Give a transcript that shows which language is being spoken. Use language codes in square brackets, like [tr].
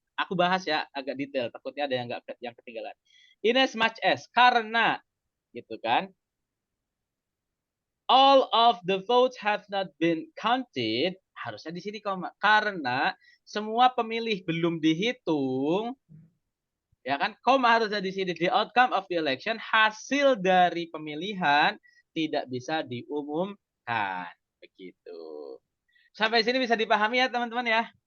[id] Aku bahas ya agak detail. Takutnya ada yang ketinggalan. Inasmuch as, karena gitu kan. [en] All of the votes have not been counted. [id] Harusnya di sini koma. Karena semua pemilih belum dihitung. Ya kan, koma harusnya di sini. [en] The outcome of the election, [id] hasil dari pemilihan tidak bisa diumumkan. Begitu. Sampai sini bisa dipahami ya teman-teman ya?